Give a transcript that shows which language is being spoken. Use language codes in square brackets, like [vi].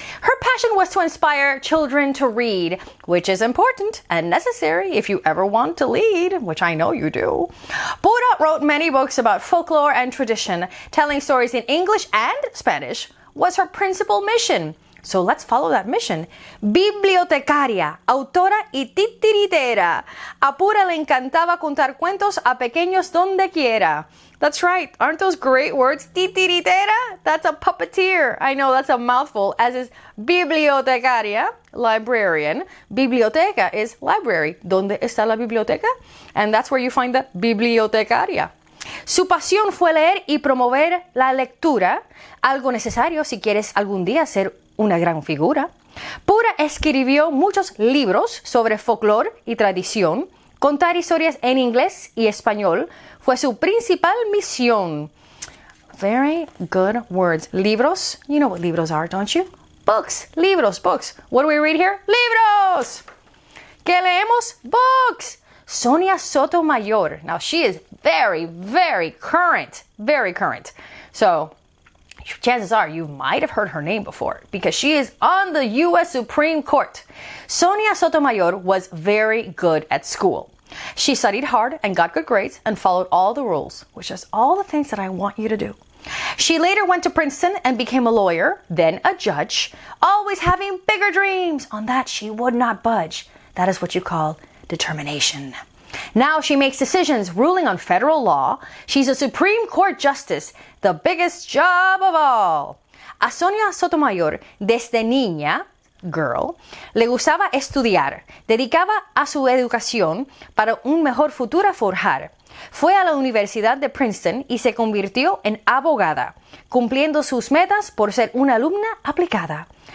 [en] Her passion was to inspire children to read, which is important and necessary if you ever want to lead, which I know you do. Pura wrote many books about folklore and tradition. Telling stories in English and Spanish was her principal mission. So let's follow that mission. [es] Bibliotecaria, autora y titiritera. A Pura le encantaba contar cuentos a pequeños donde quiera. [en] That's right. Aren't those great words? Titiritera? That's a puppeteer. I know that's a mouthful, as is bibliotecaria, librarian. Biblioteca is library. [es] ¿Dónde está la biblioteca? [en] And that's where you find the bibliotecaria. [es] Su pasión fue leer y promover la lectura, algo necesario si quieres algún día ser una gran figura. Pura escribió muchos libros sobre folclore y tradición. Contar historias en inglés y español fue su principal misión. [en] Very good words. Libros. You know what libros are, don't you? Books. Libros. Books. What do we read here? Libros. [es] ¿Qué leemos? [en] Books. Sonia Sotomayor. Now she is very, very current. Very current. So chances are you might have heard her name before because she is on the U.S. Supreme Court. Sonia Sotomayor was very good at school. She studied hard and got good grades and followed all the rules, which is all the things that I want you to do. She later went to Princeton and became a lawyer, then a judge, always having bigger dreams. On that, she would not budge. That is what you call determination. Now she makes decisions ruling on federal law. She's a Supreme Court justice, the biggest job of all. [es] A Sonia Sotomayor, desde niña, girl, le gustaba estudiar, dedicaba a su educación para un mejor futuro a forjar. Fue a la Universidad de Princeton y se convirtió en abogada, cumpliendo sus metas por ser una alumna aplicada.